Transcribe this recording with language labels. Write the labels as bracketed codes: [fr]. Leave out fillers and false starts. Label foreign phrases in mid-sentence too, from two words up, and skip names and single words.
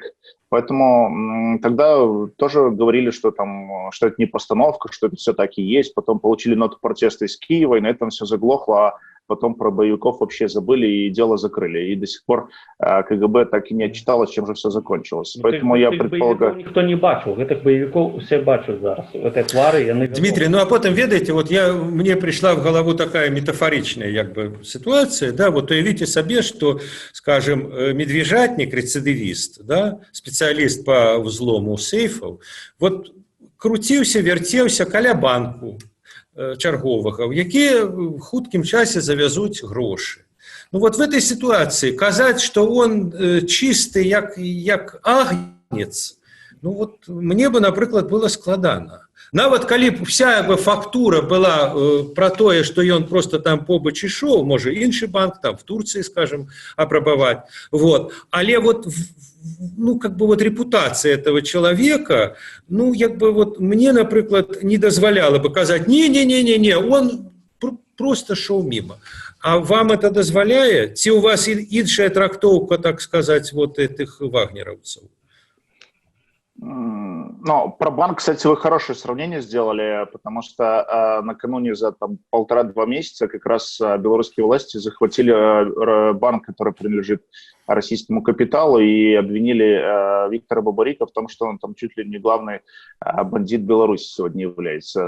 [ru] Поэтому тогда тоже говорили, что это не постановка, что это все так и есть. Потом получили ноту протеста из Киева, и на этом все заглохло, а потом про боевиков вообще забыли и дело закрыли. И до сих пор КГБ так и не отчиталось, чем же все закончилось. Ну, поэтому я предполагаю... Никто не бачил, этих боевиков все [be] бачат зараз. [ru] Это твары, Дмитрий, ну а потом, ведаете, вот мне пришла в голову такая метафоричная как бы ситуация, да, вот уявите себе, что, скажем, медвежатник, рецидивист, да, специалист по взлому сейфов, вот крутился, вертелся [be] каля банку чарговага, якія в хуткім часе завязуць грошы. [ru] Ну вот в этой ситуации казаць, что он чисты як агнец, ну вот мне бы, напрыклад, было складана. [be] Нават калі б вся фактура была про тое, что ён просто там побач ішоў, можа іншы банк там [ru] в Турции, скажем, апрабаваць, вот, але вот ну, как бы вот репутация этого человека, ну, как бы вот мне, например, не дозволяла бы сказать, не, он просто шел мимо. А вам это дозволяет? [be] Ці у вас іншая трактовка, [ru] так сказать, вот этих вагнеровцев? Ну, про банк, кстати, вы хорошее сравнение сделали, потому что накануне за 1,5-2 месяца как раз белорусские власти захватили банк, который принадлежит российскому капиталу, и обвинили Виктора Бабарика в том, что он там чуть ли не главный бандит Беларуси сегодня является.